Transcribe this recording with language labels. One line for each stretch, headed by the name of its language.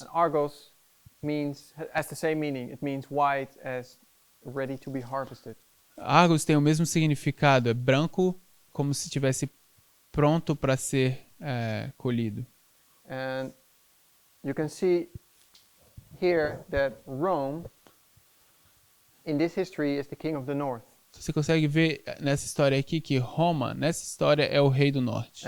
English: And Argos has the same meaning. It means white as ready to be harvested.
Portuguese: Argos tem o mesmo significado, é branco como se estivesse pronto para ser colhido.
English: And you can see here that Rome, in this history, is the king of the north.
Portuguese: Você consegue ver nessa história aqui que Roma, nessa história, é o rei do norte.